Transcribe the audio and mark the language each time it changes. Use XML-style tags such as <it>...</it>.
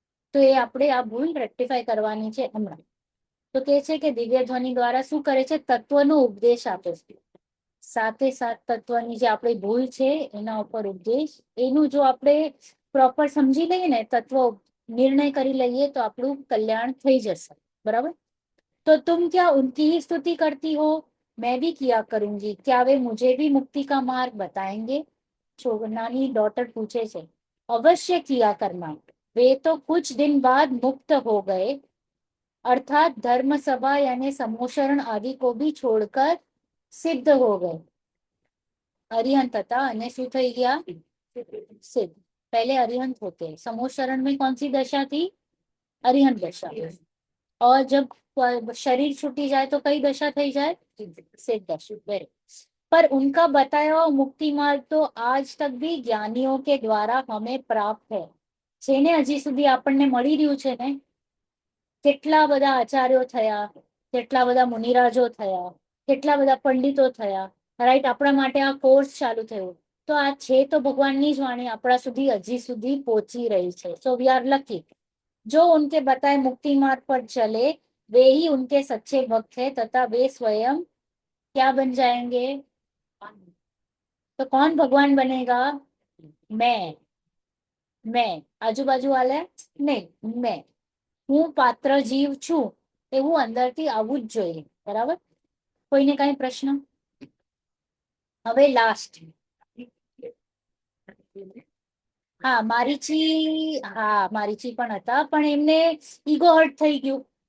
<gu>તો એ આપણે આ ભૂલ રેક્ટિફાય કરવાની છે હમણાં। તો કે છે કે દિવ્ય ધ્વનિ દ્વારા શું કરે છે, તત્વનો ઉપદેશ આપે છે, સાથે સાથ તત્વની જે આપણી ભૂલ છે એના ઉપર ઉપદેશ, એનું જો આપણે પ્રોપર સમજી લઈએ ને, તત્વ निर्णय કરી લઈએ તો આપણું કલ્યાણ થઈ જશે।</gu> <hi>બરાબર, तो तुम क्या उनकी ही स्तुति करती हो, मैं भी किया करूंगी, क्या वे मुझे भी मुक्ति का मार्ग बताएंगे। नानी डॉटर पूछे से, अवश्य किया करना, वे तो कुछ दिन बाद मुक्त हो गए, अर्थात धर्म सभा यानी समोशरण आदि को भी छोड़कर सिद्ध हो गए। अरिहंत था</hi> <gu>અને શું થઈ ગયા, सिद्ध।</gu> <hi>पहले अरिहंत होते, समोशरण में कौन सी दशा थी, अरिहंत दशा। और जब शरीर छूटी जाए तो कई दशा</hi> <gu>થઈ જાય,</gu> <hi>सिद्ध दशा। वेरी, पर उनका बताया हुआ मुक्ति मार्ग तो आज तक भी ज्ञानियों के द्वारा हमें प्राप्त है।</hi> <gu>જેને હજી સુધી આપણને મળી રહ્યું છે ને, કેટલા બધા આચાર્યો થયા, કેટલા બધા મુનિરાજો થયા, કેટલા બધા પંડિતો થયા, રાઈટ, આપણા માટે આ કોર્સ ચાલુ થયો, તો આ છે તો ભગવાનની જ વાણી આપણા સુધી હજી સુધી પહોંચી રહી છે।</gu> <en>so we are lucky,</en> <hi>जो उनके बताए मुक्ति मार्ग पर चले वे ही उनके सच्चे भक्त है, तथा वे स्वयं क्या बन जाएंगे, तो कौन भगवान बनेगा, मैं आजू बाजू वाले नहीं, मैं</hi> <gu>હું પાત્ર જીવ છું એવું અંદરથી આવવું જ જોઈએ। બરાબર, કોઈને કઈ પ્રશ્ન? હવે લાસ્ટ, હા મારીચી, હા મારીચી પણ હતા, પણ એમને ઈગો હર્ટ થઈ ગયું।</gu>